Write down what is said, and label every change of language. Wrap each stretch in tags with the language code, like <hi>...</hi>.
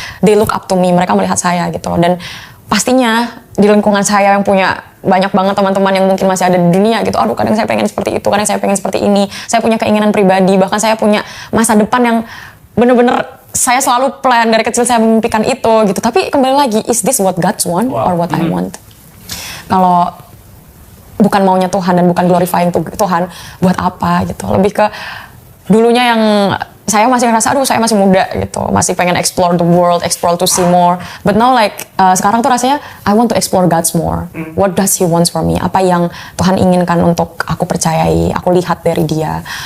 <en>They look up to me,</en> <id>mereka melihat saya gitu. Dan pastinya di lingkungan saya yang punya banyak banget teman-teman yang mungkin masih ada di dunia gitu, aduh kadang saya pengen seperti itu, kadang saya pengen seperti ini, saya punya keinginan pribadi, bahkan saya punya masa depan yang bener-bener saya selalu plan dari kecil, saya memimpikan itu gitu. Tapi kembali lagi,</id> <en>is this what God's want or what I want?</en> <id>Kalau bukan maunya Tuhan dan bukan glorifying Tuhan, buat apa gitu? Lebih ke dulunya yang saya masih ngerasa, aduh saya masih muda gitu, masih pengen</id> <en>explore the world, explore to see more. But now like</en> <id>sekarang tuh rasanya</id> <en>I want to explore God's more. What does He wants for me?</en> <id>Apa yang Tuhan inginkan untuk aku percayai, aku lihat dari Dia.</id>